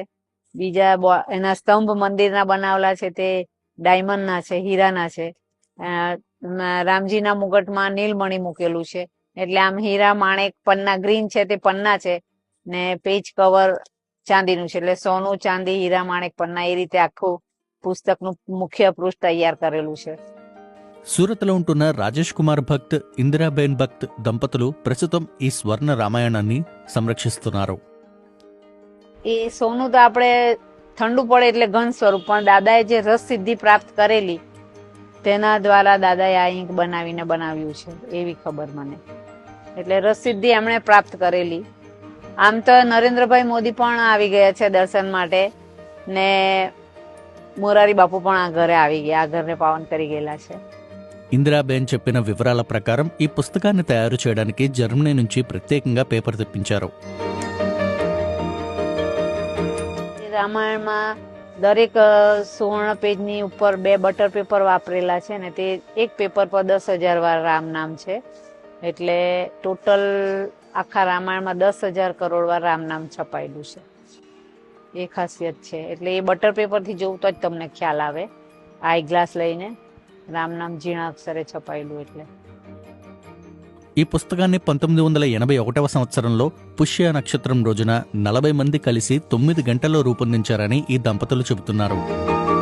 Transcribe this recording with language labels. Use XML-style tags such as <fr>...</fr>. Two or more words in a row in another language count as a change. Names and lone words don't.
<gu>બીજા એના સ્તંભ મંદિરના બનાવેલા છે તે ડાયમંડના છે, હીરાના છે. રામજીના મુગટમાં નીલમણી મૂકેલું છે. એટલે આમ હીરા, માણેક, પન્ના ગ્રીન છે તે પન્ના છે ને પેજ કવર ચાંદીનું છે. એટલે સોનું, ચાંદી, હીરા, માણેક, પન્ના એ રીતે આખું પુસ્તકનું મુખ્ય પૃષ્ઠ તૈયાર કરેલું છે.</gu> <te>సూరత్లో ఉంటున్న రాజేష్ కుమార్ భక్త్, ఇందిరాబేన్ భక్త్ దంపతులు ప్రస్తుతం ఈ స్వర్ణ రామాయణాన్ని సంరక్షిస్తున్నారు.</te> <gu>એ સોનું તો આપણે ઠંડુ પડે એટલે ઘન સ્વરૂપ, પણ દાદાએ જે રસ સિદ્ધિ પ્રાપ્ત કરેલી તેના દ્વારા દાદાએ આ ઈંક બનાવ્યું છે એવી ખબર મને. એટલે રસ સિદ્ધિ એમણે પ્રાપ્ત કરેલી. આમ તો નરેન્દ્રભાઈ મોદી પણ આવી ગયા છે દર્શન માટે ને મોરારી બાપુ પણ આ ઘરે આવી ગયા, આ ઘરને પાવન કરી ગયેલા છે.</gu> <te>ఇందిరాబేన్ చెప్పిన వివరాల ప్రకారం ఈ పుస్తకాన్ని తయారు చేయడానికి జర్మనీ నుంచి ప్రత్యేకంగా పేపర్ తెప్పించారు.</te> <gu>રામાયણમાં દરેક સુવર્ણ પેજની ઉપર 2</gu> <en>butter paper</en> <gu>વાપરેલા છે ને તે એક પેપર પર 10,000 વાર રામ નામ છે. એટલે ટોટલ આખા રામાયણમાં 10,000 કરોડ વાર રામ નામ છપાયેલું છે. એ ખાસિયત છે. એટલે એ બટર પેપરથી જોવું તો જ તમને ખ્યાલ આવે.</gu> <en>eye glass</en> <gu>લઈને રામ નામ ઝીણા અક્ષરે છપાયેલું. એટલે</gu> <te>ఈ పుస్తకాన్ని 1981వ సంవత్సరంలో పుష్య నక్షత్రం రోజున 40 మంది కలిసి 9 గంటల్లో రూపొందించారని ఈ దంపతులు చెబుతున్నారు.</te>